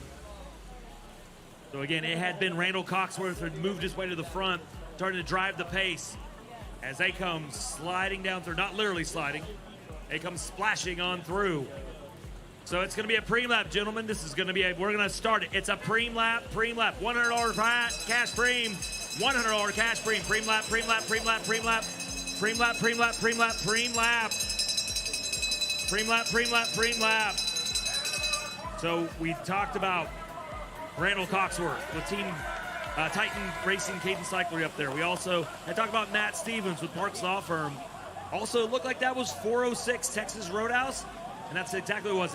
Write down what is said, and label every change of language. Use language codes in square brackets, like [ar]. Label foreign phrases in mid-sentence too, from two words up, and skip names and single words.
[en] So again, it had been Randall Coxworth who had moved his way to the front, starting to drive the pace as they come sliding down through, not literally sliding, they come splashing on through. So it's going to be a preem lap, gentlemen. This is going to be we're going to start it. It's a preem lap, $100 cash preem, $100 cash preem, preem lap, preem lap, preem lap, preem lap. Preem lap, preem lap, preem lap, preem lap. Preem lap, preem lap, preem lap. So we talked about Randall Coxworth, the team Titan Racing Cadence Cyclery up there. We also had talked about Matt Stevens with Parks Law Firm. Also, it looked like that was 406 Texas Roadhouse, and that's exactly what it was.